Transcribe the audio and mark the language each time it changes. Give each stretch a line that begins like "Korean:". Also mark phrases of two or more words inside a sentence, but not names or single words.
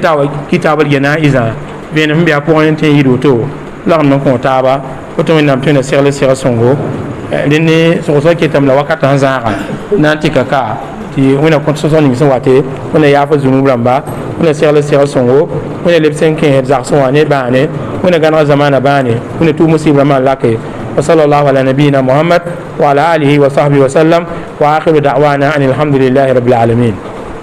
Mossi: ta wa kitaabl gɛnaa'ɩzã vẽenem sẽn be a pʋgẽ tɩ n yɩɩd woto lagm n kõ taaba woto wẽnnaam tõe na segl seg sõngo rẽnd ne sogsã ketame la wakatã sẽn zãaga na n tɩka ka tɩ tɩ wẽna kõt sõsg ning sẽn wate wẽna yaafa zũnub rãmba wẽna segl segl sõngo wẽna leb sẽn kẽesd zags sẽn wa ne bãane wẽna gãneg zamaana bãane wẽna tʋʋm musɩb rãmbã n lake
Arabic: وصلى الله على نبينا محمد وعلى آله وصحبه وسلم وآخر دعوانا أن الحمد لله رب العالمين.